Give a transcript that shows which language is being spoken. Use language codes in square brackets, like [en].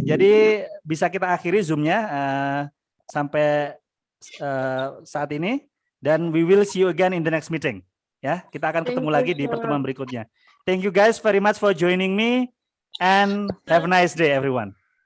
[id] Jadi bisa kita akhiri Zoom-nya sampai saat ini. Dan [en] we will see you again in the next meeting. [id] Ya, kita akan ketemu lagi di pertemuan berikutnya. [en] Thank you guys very much for joining me and have a nice day everyone.